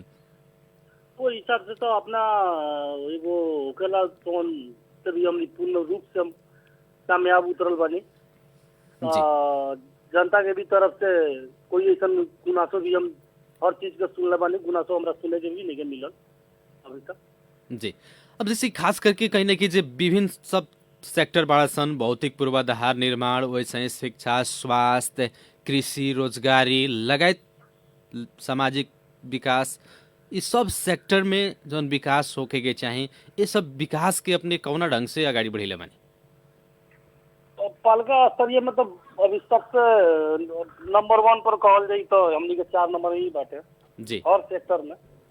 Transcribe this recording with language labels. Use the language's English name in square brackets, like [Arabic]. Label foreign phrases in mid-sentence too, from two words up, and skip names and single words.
[Bhojpuri] वो हिसाब से तो अपना एगो होकेला तोन से भी हमनी पूर्ण रूप से हम कामयाब उतरल बानी। जनता के भी तरफ से कोई ऐसा गुनासो भी हम हर चीज के सुनले बानी, गुनासो हमरा सुने के भी नहीं मिलल अभी तक जी। अब जैसे खास करके कहीं ना कि जे विभिन्न सब सेक्टर बड़ा सन, भौतिक पूर्वाधार निर्माण, वैसे शिक्षा, स्वास्थ्य, कृषि, रोजगारी लगायत सामाजिक विकास, इस सब सेक्टर में जौन विकास होके के चाहे, ये सब विकास के अपने कौना ढंग से आगाड़ी बढ़ेले बानी? पालिका स्तरीय मतलब अभी सबसे नंबर 1 पर कहल जाई तो हमनी के 4 नंबर ही बाटे जी। हर सेक्टर में